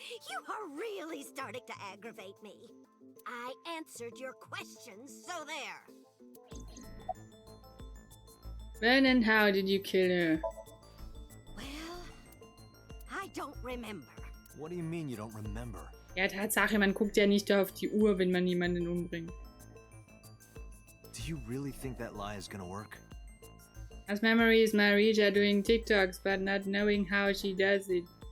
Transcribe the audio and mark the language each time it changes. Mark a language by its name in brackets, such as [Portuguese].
[English] You are really starting to aggravate me. I answered your questions, so there. When and how did you kill her? Well, I don't remember. What do you mean you don't remember? [German] Ja, Tatsache, man guckt ja nicht auf die Uhr, wenn man jemanden umbringt. [English] Do you really think that lie is gonna work? As memories, Marija doing TikToks, but not knowing how she does it.